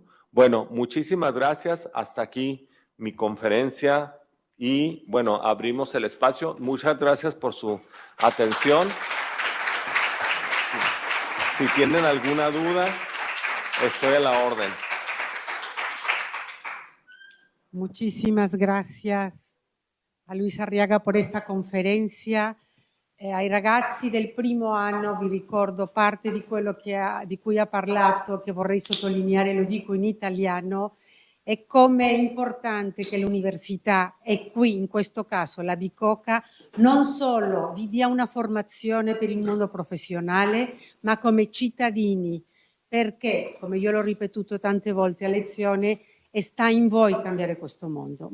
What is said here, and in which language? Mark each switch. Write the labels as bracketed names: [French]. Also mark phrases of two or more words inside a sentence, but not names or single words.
[Spanish] Bueno, muchísimas gracias. Hasta aquí mi conferencia y, bueno, abrimos el espacio. Muchas gracias por su atención. Si tienen alguna duda, estoy a la orden. Muchísimas gracias a Luis Arriaga por esta conferenza. [Italian] Ai ragazzi del primo anno vi ricordo parte di quello di cui ha parlato, che vorrei sottolineare, lo dico in italiano, è come è importante che l'università, e qui in questo caso la Bicocca, non solo vi dia una formazione per il mondo professionale, ma come cittadini, perché, come io l'ho ripetuto tante volte a lezione, sta in voi cambiare questo mondo.